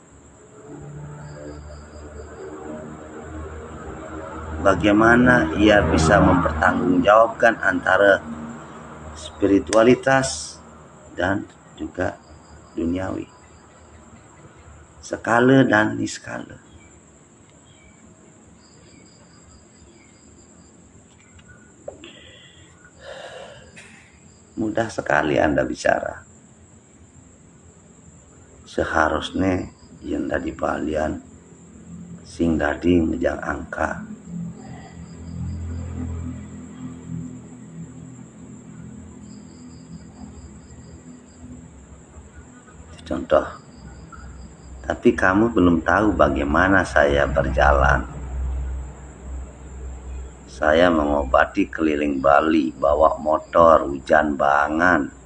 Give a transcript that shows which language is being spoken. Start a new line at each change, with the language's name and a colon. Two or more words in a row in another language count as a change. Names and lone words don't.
Indonesian: Bagaimana ia bisa mempertanggungjawabkan antara spiritualitas dan juga duniawi, skala dan niskala. Mudah sekali Anda bicara. Seharusnya yang dari balian
Balinese: sing dadi ngejang angka.
Indonesian: Contoh, tapi kamu belum tahu bagaimana saya berjalan. Saya mengobati keliling Bali, bawa motor, hujan banget.